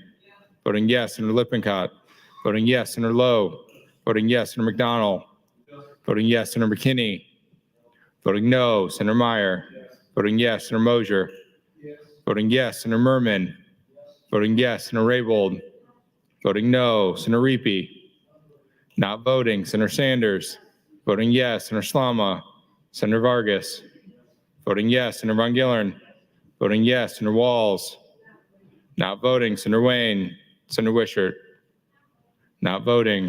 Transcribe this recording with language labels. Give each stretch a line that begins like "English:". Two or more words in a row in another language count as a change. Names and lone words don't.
English: Voting yes. Senator Lippincott. Voting yes. Senator Lowe. Voting yes. Senator McDonald. Voting yes. Senator McKinney. Voting no. Senator Meyer. Voting yes. Senator Mosier. Voting yes. Senator Merman. Voting yes. Senator Raybold. Voting no. Senator Reapy. Not voting. Senator Sanders. Voting yes. Senator Slama. Senator Vargas. Voting yes. Senator Von Gillern. Voting yes. Senator Walls. Not voting, Senator Wayne. Senator Wishart. Not voting.